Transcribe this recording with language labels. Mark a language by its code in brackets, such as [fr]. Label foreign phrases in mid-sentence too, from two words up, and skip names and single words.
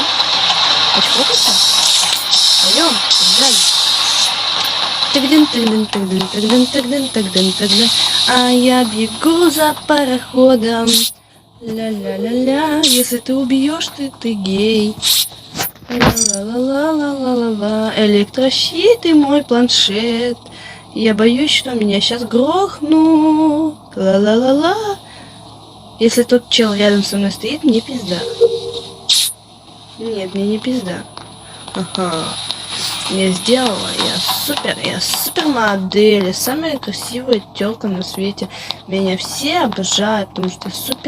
[ru] Почпокаться? Пойдем, побежали. А я бегу за пароходом. Ля-ля-ля-ля. Если ты убьешь, ты гей. Ла-ла-ла-ла-ла-ла-ла. Электрощит и мой планшет. Я боюсь, что меня сейчас грохнут. Ла-ла-ла-ла. Если тот чел рядом со мной стоит, мне пизда. Нет, мне не пизда. Ага. Я сделала, я супер модель, я самая красивая тёлка на свете. Меня все обожают, потому что я супер.